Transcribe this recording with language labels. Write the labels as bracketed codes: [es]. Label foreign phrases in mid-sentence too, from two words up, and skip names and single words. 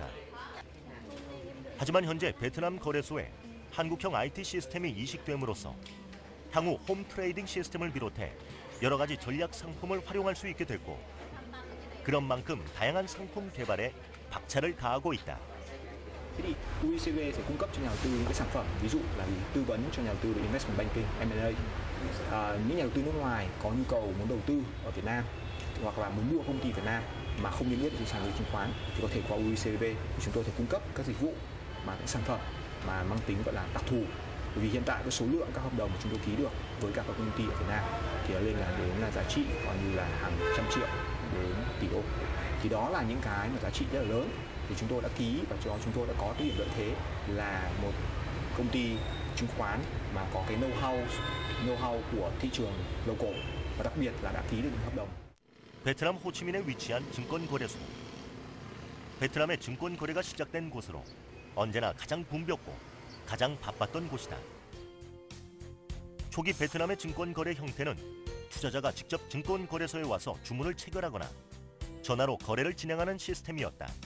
[ko] 하지만 현재 베트남 거래소에 한국형 IT 시스템이 이식됨으로써 향후 홈 트레이딩 시스템을 비롯해 여러 가지 전략 상품을 활용할 수 있게 됐고, 그런 만큼 다양한 상품 개발에 박차를 가하고 있다. [vi] Thế thì UICB sẽ cung cấp cho nhà đầu tư những cái sản phẩm, ví dụ là tư vấn cho nhà đầu tư về [en] investment banking, [vi] M&A. Những nhà đầu tư nước ngoài có nhu cầu muốn đầu tư ở Việt Nam hoặc là muốn mua công ty Việt Nam mà không niêm yết trên sàn giao dịch chứng khoán thì có thể qua UICB, chúng tôi sẽ cung cấp các dịch vụ mà cái sản phẩm mà mang tính gọi là đặc thù. Bởi vì hiện tại cái số lượng các hợp đồng mà chúng tôi ký được với các công ty ở Việt Nam thì nó lên đến là giá trị coi như là hàng trăm triệu đến tỷ đô. Thì đó là những cái mà giá trị rất là lớn thì chúng tôi đã ký và cho chúng tôi đã có cái điểm lợi thế là một công ty chứng khoán mà có cái know-how của thị trường local và đặc biệt là đã ký được những hợp đồng. [ko] 베트남 호치민에 위치한 증권거래소. 베트남의 증권거래가 시작된 곳으로 언제나 가장 붐볐고 가장 바빴던 곳이다. 초기 베트남의 증권 거래 형태는 투자자가 직접 증권 거래소에 와서 주문을 체결하거나 전화로 거래를 진행하는 시스템이었다.